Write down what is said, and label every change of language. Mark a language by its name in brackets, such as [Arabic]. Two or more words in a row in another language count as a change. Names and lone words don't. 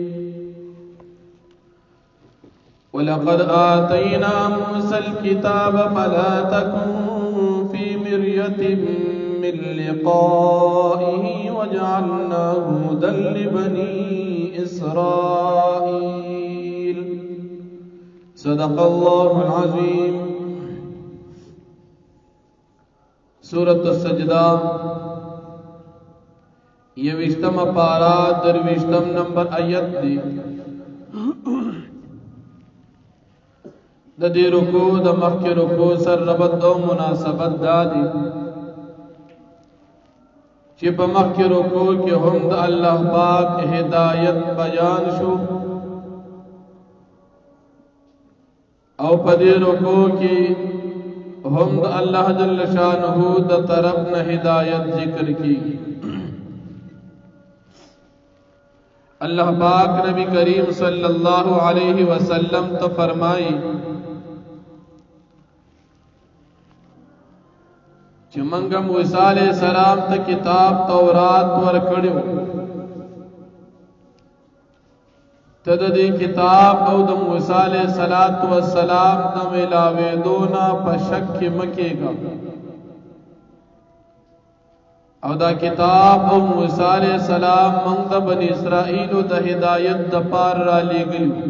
[Arabic] ولقد آتينا موسى الكتاب فلا تكن في مرية من لقائه وجعلناه هدى لبني إسرائيل صدق الله العظيم [Pashto] سورة السجدہ یوشتم پارا دروشتم نمبر آیت دی د دې رکوع د مخکې رکوع سره ربط او مناسبت دادي چې په مخکې رکوع کې هم د الله پاک هدایت بیان شو او په دې رکوع کې هم د الله جل شانه د طرف نه هدایت ذکر کیږي اللہ پاک نبی کریم [Arabic] صلی اللہ علیہ وسلم [Pashto] تو فرمائی چې منګه موسی [Arabic] علیہ السلام [Pashto] ته کتاب تورات ورکړو ته د دې کتاب او د موسی [Arabic] علیہ السلام [Pashto] د ملاوېدو نه په شک کې مکیږي او دا کتاب او موسی [Arabic] علیہ السلام [Pashto] موږ د بنی اسرائیل د هدایت د پار را لېږل